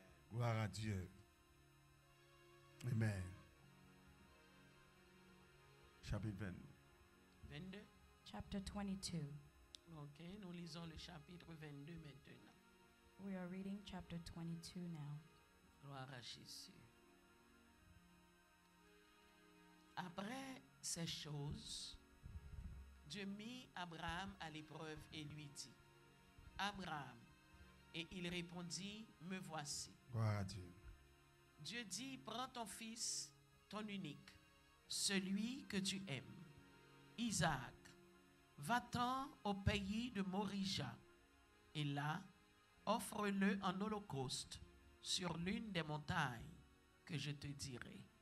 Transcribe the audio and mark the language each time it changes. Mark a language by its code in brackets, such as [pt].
[fr] Gloire à Dieu. Amen. Chapitre 20. 22. [en] Chapter 22. [fr] Ok, nous lisons le chapitre 22 maintenant. [en] We are reading chapter 22 now. [fr] Gloire à Jésus. Après ces choses, Dieu mit Abraham à l'épreuve et lui dit, Abraham, et il répondit, me voici. Gloire à Dieu. Dieu dit, prends ton fils, ton unique, celui que tu aimes, Isaac, va-t'en au pays de Morija, et là, offre-le en holocauste sur l'une des montagnes que je te dirai.